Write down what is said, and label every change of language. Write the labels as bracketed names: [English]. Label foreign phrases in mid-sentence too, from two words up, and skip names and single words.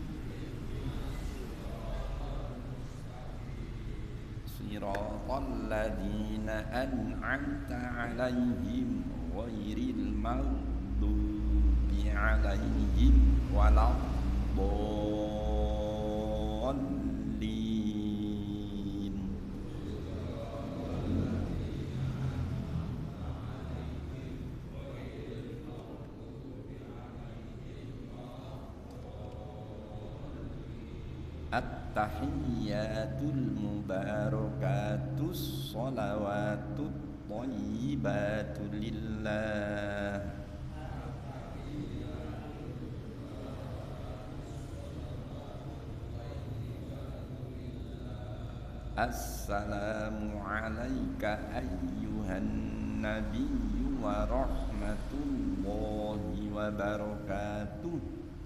[Arabic] صراط الذين أنعمت عليهم غير المغضوب عليهم ولا الضالين. التحيات المباركات الصلوات الطيبات لله. السلام عليك أيها النبي ورحمة الله وبركاته.